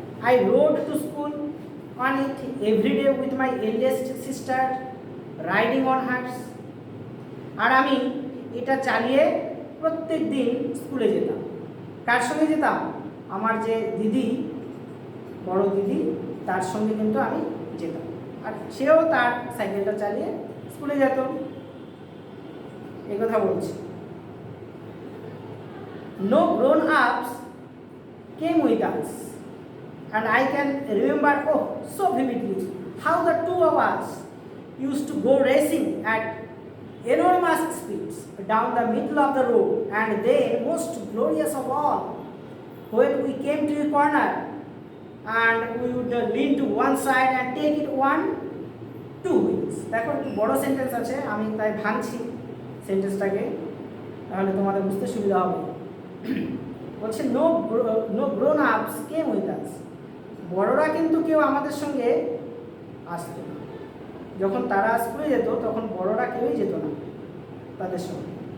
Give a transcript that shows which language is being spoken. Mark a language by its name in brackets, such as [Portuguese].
[English] I rode to school on it every day with my eldest sister riding on hers. [Bangla] আর আমি এটা চালিয়ে প্রত্যেক দিন স্কুলে যেতাম। কার সঙ্গে যেতাম? আমার যে দিদি, বড় দিদি, তার সঙ্গে কিন্তু আমি যেতাম, আর সেও তার সাইকেলটা চালিয়ে স্কুলে যেত। এই কথা বলছি। [English] No grown-ups came with us, and I can remember so vividly how the 2 of us used to go racing at enormous speeds down the middle of the road, and then most glorious of all, when we came to a corner and we would lean to one side and take it 1-2 wheels. [Bangla] দেখো একটু বড় sentence আছে, আমি তাই ভাঙছি সেন্টেন্সটাকে, তাহলে তোমাদের বুঝতে সুবিধা হবে। বলছে [English] no grown ups came with us, [Bangla] বড়রা কিন্তু কেউ আমাদের সঙ্গে আসতো না। যখন তারা স্কুলে যেত তখন বড়রা কেউই যেত না তাদের সঙ্গে।